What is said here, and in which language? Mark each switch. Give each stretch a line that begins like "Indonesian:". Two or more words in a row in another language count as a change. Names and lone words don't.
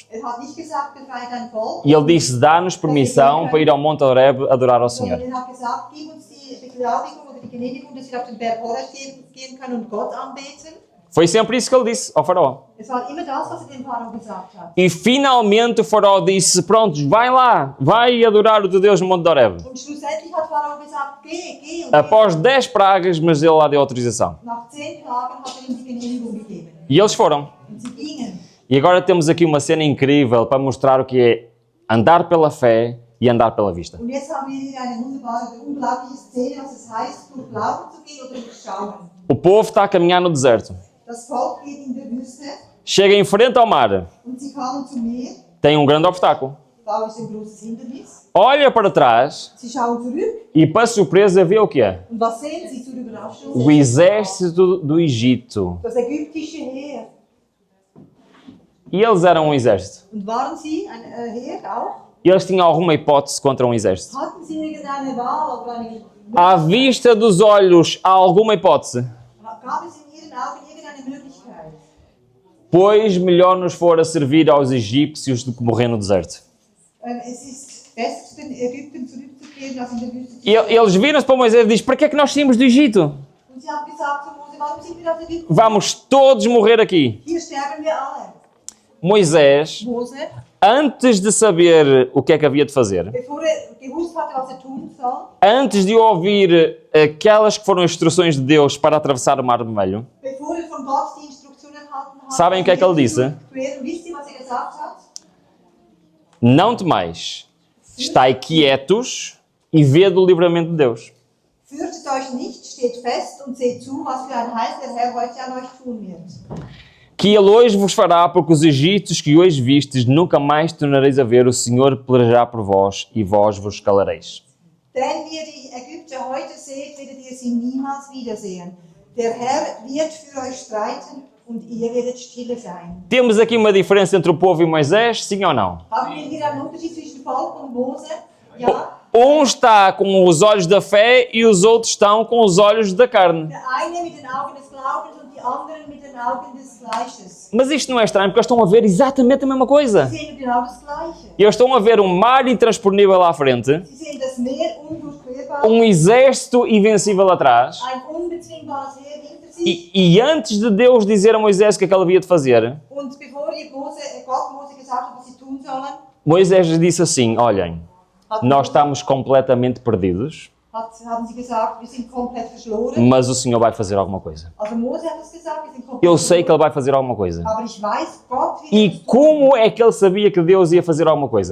German: Er hat nicht gesagt, befreit dein Volk.
Portuguese: E ele disse, dá-nos permissão para ir ao Monte Horeb adorar ao Senhor.
German: Sondern er hat gesagt, gib uns die Beglaubigung oder die Genehmigung, dass wir auf den Berg Horeb gehen können und Gott anbeten.
Portuguese: Foi sempre isso que ele disse ao faraó.
German: Es war immer das, was er dem Pharao gesagt hat.
Portuguese: E finalmente o faraó disse, pronto, vai lá, vai adorar o teu Deus no Monte Horeb.
German: Und schlussendlich hat Pharao gesagt, geh und
Portuguese: Após 10 pragas, mas ele lá deu autorização.
German: nach 10 Tagen hat er ihm die Genehmigung gegeben.
Portuguese: E eles foram.
German: Und sie gingen.
Portuguese: E agora temos aqui uma cena incrível para mostrar o que é andar pela fé e andar pela vista.
German: Und jetzt haben wir hier eine wunderbare, unglaubliche Szene, was es heißt, durch Glauben zu gehen oder durch Schauen.
Portuguese: O povo está a caminhar no deserto.
German: Das Volk geht in der Wüste
Portuguese: Chega em frente ao mar.
German: und sie kamen zum Meer.
Portuguese: Tem grande obstáculo.
German: Da ist ein großes Hindernis.
Portuguese: Olha para trás
German: Sie schauen zurück
Portuguese: e, para surpresa, vê o que é?
German: und was sehen sie zur Überraschung?
Portuguese: O exército do Egito.
German: Das ägyptische Heer.
Portuguese: E eles eram um exército.
German: Und waren sie ein Heer auch?
Portuguese: E eles tinham alguma hipótese contra um exército.
German: Hatten sie irgendeine Wahl oder eine...
Portuguese: À vista dos olhos, há alguma hipótese?
German: Gab es in ihren Augen irgendeine Möglichkeit?
Portuguese: Pois melhor nos for a servir aos egípcios do que morrer no deserto.
German: Es ist besser, zu den Ägyptern zurückzukehren, als in der Wüste zu
Portuguese: E eles viram-se para Moisés e dizem, para que é que nós saímos do Egito?
German: Und sie haben gesagt zu Mose, warum sind wir aus Ägypten?
Portuguese: Vamos todos morrer aqui.
German: Hier sterben wir alle.
Portuguese: Moisés,
German: Mose,
Portuguese: antes de saber o que é que havia de fazer,
German: bevor er gewusst hatte, was er tun soll,
Portuguese: antes de ouvir aquelas que foram instruções de Deus para atravessar o Mar Vermelho,
German: bevor er von Gott die Instruktionen erhalten hat,
Portuguese: Sabem o que é que ele disse?
German: wisst ihr, was er gesagt hat?
Portuguese: não temais, estai quietos e vede o livramento de Deus.
German: Fürchtet euch nicht, steht fest und seht zu, was für ein Heil der Herr heute an euch tun wird.
Portuguese: Que ele hoje vos fará, porque os egípcios que hoje vistes, nunca mais tornareis a ver, o Senhor pelejará por vós e vós vos calareis.
German: Denn wie ihr die Ägypter heute seht, werdet ihr sie niemals wiedersehen. Der Herr wird für euch streiten und ihr werdet stille sein.
Portuguese: Temos aqui uma diferença entre o povo e Moisés, sim ou não?
German: Haben wir hier einen Unterschied zwischen Volk und Mose? Ja.
Portuguese: Um está com os olhos da fé e os outros estão com os olhos da carne.
German: Der eine mit den Augen des Glaubens und die anderen mit den Augen des Fleisches.
Portuguese: Mas isto não é estranho, porque eles estão a ver exatamente a mesma coisa.
German: Sie sehen genau das Gleiche.
Portuguese: Eles estão a ver um mar intransponível lá à frente,
German: Sie sehen das Meer undurchquerbar,
Portuguese: um exército invencível atrás,
German: ein unbezwingbares Heer hinter sich.
Portuguese: e antes de Deus dizer a Moisés o que é que ele havia de fazer,
German: Und bevor ihr Gott Mose gesagt hat, was sie tun sollen,
Portuguese: Moisés disse assim, olhem, nós estamos completamente perdidos,
German: haben sie gesagt, wir sind komplett verschloren.
Portuguese: mas o Senhor vai fazer alguma coisa.
German: Also Mose hat das gesagt, wir sind komplett
Portuguese: Eu sei que
German: verschloren.
Portuguese: ele vai fazer alguma coisa.
German: Aber ich weiß, Gott wird
Portuguese: E
German: das tun.
Portuguese: como é que ele sabia que Deus ia fazer alguma coisa?